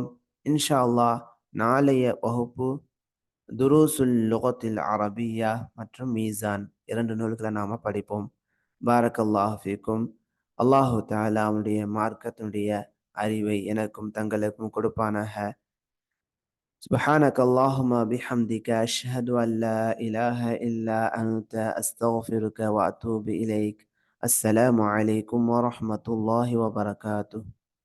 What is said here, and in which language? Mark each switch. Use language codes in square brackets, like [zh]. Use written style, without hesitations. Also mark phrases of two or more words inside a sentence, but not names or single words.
[ar] إن شاء الله [ta] நாளைய வகுப்பு துரூசுல் லுகத்தில் அரபியா மற்றும் மீசான் 2 நூல்களை நாம் படிப்போம். [ar] بارك الله فيكم. الله تعالى [ta] அவனுடைய மார்க்கத்தினுடைய அறிவை எனக்கும் தங்களுக்கும் கொடுப்பானாக. [ar] سبحانك اللهم بحمدك أشهد أن لا إله إلا أنت أستغفرك وأتوب إليك. السلام عليكم ورحمة الله وبركاته.